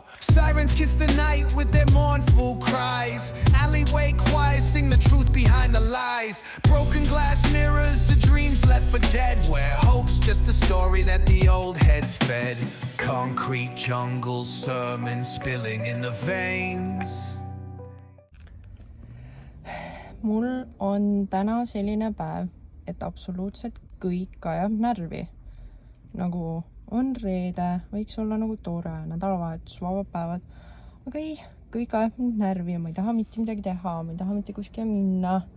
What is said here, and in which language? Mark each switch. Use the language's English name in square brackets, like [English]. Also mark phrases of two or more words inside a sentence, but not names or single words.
[English] Sirens kiss the night with their mournful cries. Alleyway choirs sing the truth behind the lies. Broken glass mirrors, the dreams left for dead. Where hope's just a story that the old heads fed. Concrete jungle sermons spilling in the veins. [Estonian] Mul on täna selline päev, et absoluutselt kõik ajab närvi. Nagu on reede, võiks olla nagu tore, nädalavahetus, vabad päevad. Aga ei, kõik ajab mind närvi ja ma ei taha mitte midagi teha, ma ei taha mitte kuskile minna.